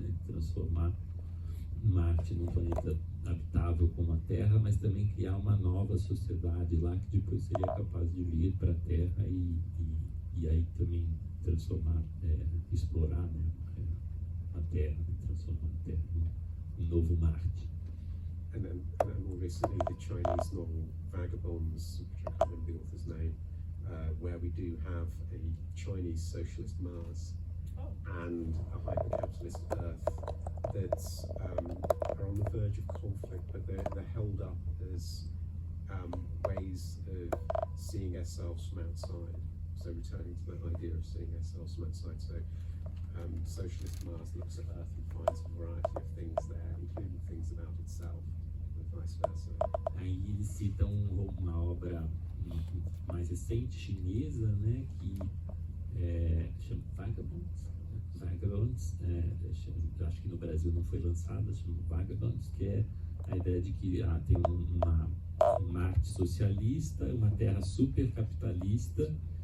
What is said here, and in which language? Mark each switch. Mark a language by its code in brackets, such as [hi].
[pt] transformar Marte num planeta habitável como a Terra, mas também criar uma nova sociedade lá que depois seria capaz de vir para a Terra e aí também transformar, explorar, né, a Terra, transformar a Terra num novo Marte. [en] And then more recently, the Chinese novel Vagabonds, which I can't remember the author's name, where we do have a Chinese socialist Mars and a hyper-capitalist Earth that are on the verge of conflict, but they're held up as ways of seeing ourselves from outside. So returning to that idea of seeing ourselves from outside. So socialist Mars looks at Earth and finds a variety of things there, including things about itself, and vice versa. [pt] Aí eles citam uma obra mais recente chinesa, né, que chama Vagabonds, acho que no Brasil não foi lançada, chama Vagabonds, que é a ideia de que tem um Marte socialista, uma Terra super capitalista,